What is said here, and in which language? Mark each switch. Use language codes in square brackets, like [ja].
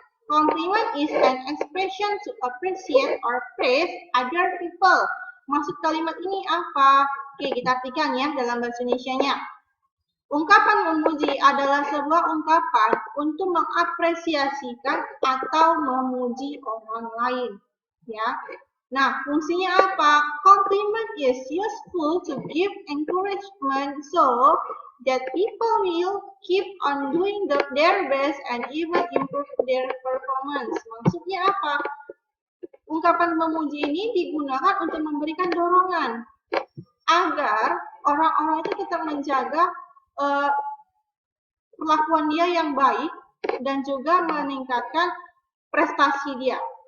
[en] Compliment is an expression to appreciate or praise other people. [id] Maksud kalimat ini apa? Oke, kita artikan ya dalam bahasa Indonesianya. Ungkapan memuji adalah sebuah ungkapan untuk mengapresiasikan atau memuji orang lain. Ya. Nah, fungsinya apa? [en] Compliment is useful to give encouragement so that people will keep on doing their best and even improve their performance. [id] Maksudnya apa? Ungkapan memuji ini digunakan untuk memberikan dorongan agar orang-orang itu tetap menjaga perlakuan dia yang baik dan juga meningkatkan prestasi dia.